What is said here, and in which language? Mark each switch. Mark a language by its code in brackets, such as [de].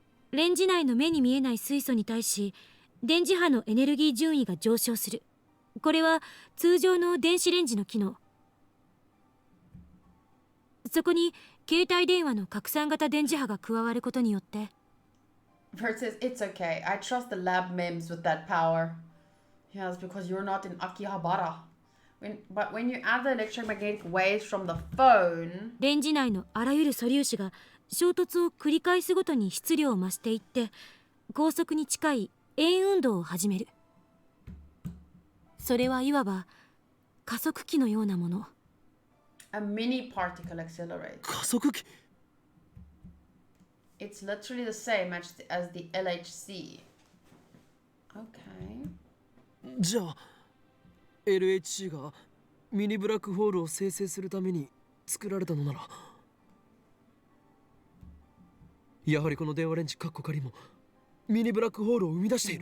[ja] レンジ内の目に見えない水素に対し電磁波のエネルギー順位が上昇する。これは通常の電子レンジの機能。そこに携帯電話の拡散型電磁波が加わることによって、 [en] Bert says, it's okay. I trust the lab memes with that power. Yes, because you're not in Akihabara. But when you add the electromagnetic waves from the phone... [ja] レンジ内のあらゆる素粒子が衝突を繰り返すごとに質量を増していって高速に近い円運動を始める。それはいわば加速器のようなもの。 [en] A mini particle accelerator. [ja] 加速器 [en] It's literally the same as the LHC. Okay. [ja] じゃあ LHC がミニブラックホールを生成するために作られたのなら、やはりこの電話レンジカッコ仮もミニブラックホールを生み出している。